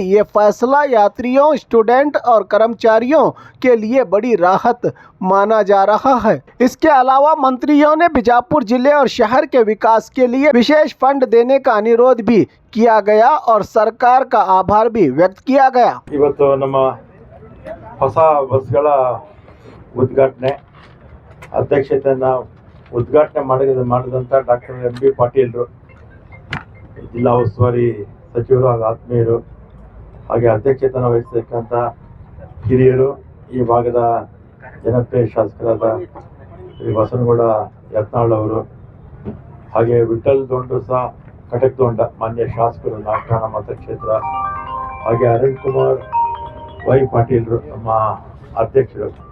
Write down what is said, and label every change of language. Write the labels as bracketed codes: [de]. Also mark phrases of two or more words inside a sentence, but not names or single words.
[hi] ये फैसला यात्रियों, स्टूडेंट और कर्मचारियों के लिए बड़ी राहत माना जा रहा है। इसके अलावा मंत्रियों ने बीजापुर जिले और शहर के विकास के लिए विशेष फंड देने का अनुरोध भी किया गया और सरकार का आभार भी व्यक्त किया गया। [kn] ಇವತ್ತು ನಮ್ಮ ಹೊಸ ಬಸ್ಗಳ ಉದ್ಘಾಟನೆ ಅಧ್ಯಕ್ಷತೆಯನ್ನು ಉದ್ಘಾಟನೆ ಮಾಡಿದಂಥ ಡಾಕ್ಟರ್ ಎಂ.ಬಿ. ಪಾಟೀಲ್ರು, ಜಿಲ್ಲಾ ಉಸ್ತುವಾರಿ ಸಚಿವರು ಹಾಗೂ ಆತ್ಮೀಯರು, ಹಾಗೆ ಅಧ್ಯಕ್ಷತೆಯನ್ನು ವಹಿಸತಕ್ಕಂಥ ಹಿರಿಯರು, ಈ ಭಾಗದ ಜನಪ್ರಿಯ ಶಾಸಕರಾದ ಶ್ರೀ ಬಸನಗೌಡ ಯತ್ನಾಳ್ ಅವರು, ಹಾಗೆ ವಿಠಲ್ ದೊಂಡಸ ಕಟಕ್ದೊಂಡ ಮಾನ್ಯ ಶಾಸಕರು ನಾಗಠಾಣ ಮತಕ್ಷೇತ್ರ, ಹಾಗೆ ಅರುಣ್ ಕುಮಾರ್ ವೈ ಪಾಟೀಲ್ರು ನಮ್ಮ ಅಧ್ಯಕ್ಷರು,